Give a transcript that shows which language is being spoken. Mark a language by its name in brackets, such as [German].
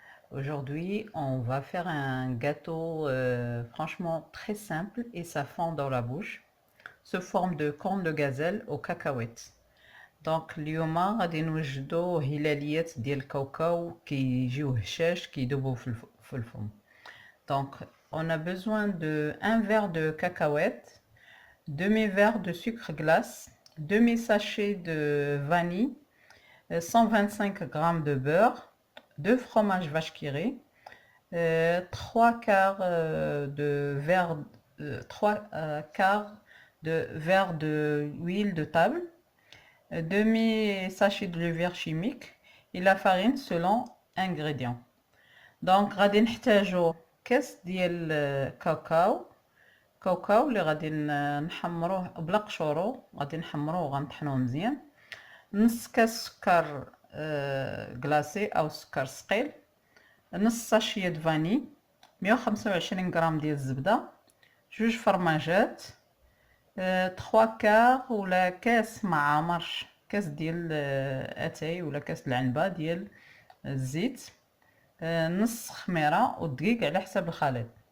[French] Aujourd'hui, on va faire un gâteau franchement très simple et ça fond dans la bouche sous forme de corne de gazelle aux cacahuètes. Donc [Arabic] اليوم غادي نوجدو هلاليات ديال الكاوكاو كيجيو هشاش كيدوبو في الفم. [French] Donc on a besoin de un verre de cacahuètes, demi-verre de sucre glace, demi-sachet de vanille, 125 g de beurre, 2 fromages vache qui rit, 3 quarts de verre, 3 quarts de verre de huile de table, demi sachet de levure chimique et la farine selon ingrédients. Donc [Arabic] غادي نحتاجو كاس ديال كاوكاو اللي غادي نحمروه بلا قشورو، غادي نحمروه وغنطحنوه مزيان. نص كاس سكر كلاصي او سكر ثقيل، نص ساشيه د فاني، 125 غرام ديال الزبده، جوج فرماجات، 3 كار ولا كاس ما عامرش، كاس ديال اتاي ولا كاس العنبه ديال الزيت، نص خميره والدقيق على حسب الخليط.